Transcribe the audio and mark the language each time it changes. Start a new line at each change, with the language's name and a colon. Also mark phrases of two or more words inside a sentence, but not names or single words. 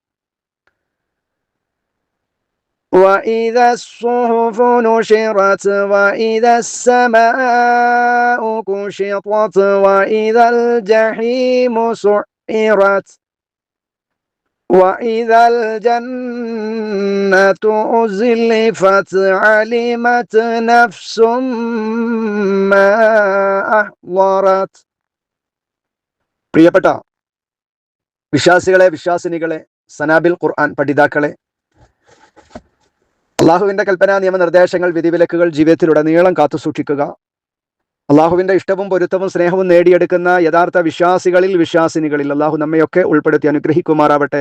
Arabic: وإذا الصحف نشرت وإذا السماء كشطت وإذا الجحيم سعرت وإذا الجنة أزلفت علمت نفس ما أحضرت.
Malayalam: പ്രിയപ്പെട്ട വിശ്വാസികളെ, വിശ്വാസിനികളെ, സനാബിൽ ഖുർആൻ പഠിതാക്കളെ, അള്ളാഹുവിൻ്റെ കൽപ്പനാ നിയമനിർദ്ദേശങ്ങൾ, വിധിവിലക്കുകൾ ജീവിതത്തിലുടനീളം കാത്തുസൂക്ഷിക്കുക. അള്ളാഹുവിൻ്റെ ഇഷ്ടവും പൊരുത്തവും സ്നേഹവും നേടിയെടുക്കുന്ന യഥാർത്ഥ വിശ്വാസികളിൽ, വിശ്വാസിനികളിൽ അള്ളാഹു നമ്മയൊക്കെ ഉൾപ്പെടുത്തി അനുഗ്രഹിക്കുമാറാവട്ടെ.